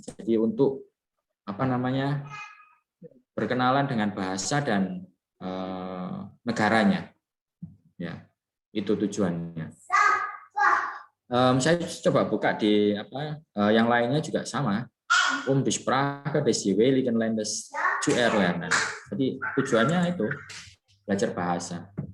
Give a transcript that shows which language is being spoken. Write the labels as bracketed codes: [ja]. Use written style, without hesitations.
[id] Jadi untuk berkenalan dengan bahasa dan negaranya. Ya, itu tujuannya. Saya coba buka di yang lainnya juga sama. [de] Die Sprache des jeweiligen Landes zu erlernen. [id] Jadi tujuannya itu belajar bahasa.